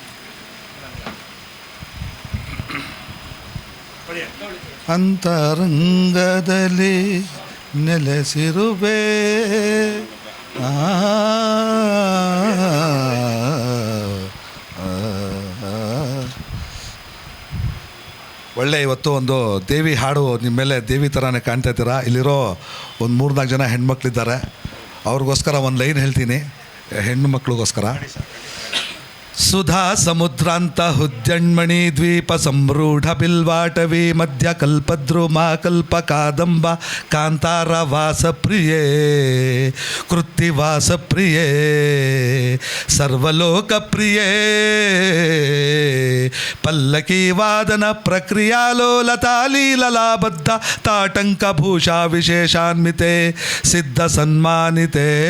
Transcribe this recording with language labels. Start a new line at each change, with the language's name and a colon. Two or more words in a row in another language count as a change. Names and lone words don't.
Kannada: ಅಂತರಂಗದಲ್ಲಿ ನೆಲೆಸಿರುವೆ ಆ, ಒಳ್ಳೆ ಇವತ್ತು ಒಂದು ದೇವಿ ಹಾಡು ನಿಮ್ಮ ಮೇಲೆ ದೇವಿ ಥರನೇ ಕಾಣ್ತಾ ಇದ್ದೀರಾ. ಇಲ್ಲಿರೋ ಒಂದು 3-4 ಜನ ಹೆಣ್ಮಕ್ಳಿದ್ದಾರೆ, ಅವ್ರಿಗೋಸ್ಕರ ಒಂದು ಲೈನ್ ಹೇಳ್ತೀನಿ, ಹೆಣ್ಣು ಮಕ್ಳಿಗೋಸ್ಕರ.
Sanskrit: ಸುಧಾ ಸಮುದ್ರಾಂತ ಹುದ್ಯಣ್ಮಣಿ ದ್ವೀಪ ಸಂರೂಢ ಬಿಲ್ವಾಟವಿ ಮಧ್ಯ ಕಲ್ಪದ್ರುಮಾ ಕಲ್ಪ ಕಾದಂಬ ಕಾಂತಾರ ವಾಸ ಪ್ರಿಯೇ ಕೃತ್ತಿವಾಸ ಪ್ರಿಯೇ ಸರ್ವಲೋಕ ಪ್ರಿಯೇ ಪಲ್ಲಕಿ ವಾದನ ಪ್ರಕ್ರಿಯಾಲೋಲತಾಲೀಲಲಾಬದ್ಧ ತಾಟಂಕ ಭೂಷಾ ವಿಶೇಷಾನ್ವಿತೆ ಸಿದ್ಧ ಸನ್ಮಾನಿತೆ